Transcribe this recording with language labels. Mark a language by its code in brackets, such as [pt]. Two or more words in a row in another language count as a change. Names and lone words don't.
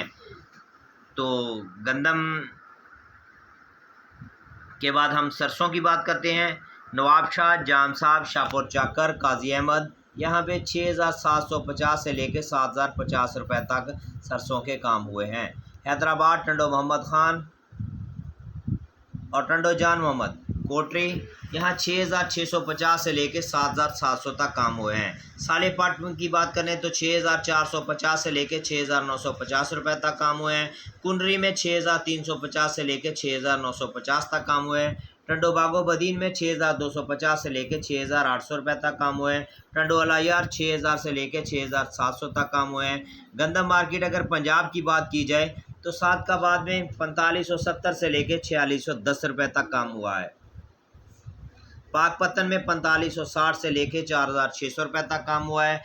[hi] तो गंदम के बाद हम सरसों की बात करते हैं। नवाबशाह, जाम साहब, शाहपुर चाकर, काजी अहमद, यहाँ पे 6,750 से लेके 7,050 रुपये तक सरसों के काम हुए हैं। हैदराबाद टंडो मोहम्मद ख़ान और टंडो जान मोहम्मद, कोटरी, यहाँ 6,650 से लेके 7,700 तक काम हुए हैं। सालेपट की बात करें तो 6,450 से लेके 6,950 रुपये तक काम हुए हैं। कुंडरी में 6,350 से लेके 6,950 तक काम हुए हैं। टंडो बागो बदीन में 6,250 से लेके 6,800 रुपये तक काम हुए हैं। टंडो अलायार 6,000 से लेके 6,700 तक काम हुए हैं। गंदम मार्केट अगर पंजाब की बात की जाए तो सादकाबाद में 4570 से लेके 4610 रुपये तक काम हुआ है। पाकपतन में 4560 से लेके 4,600 रुपये तक काम हुआ है।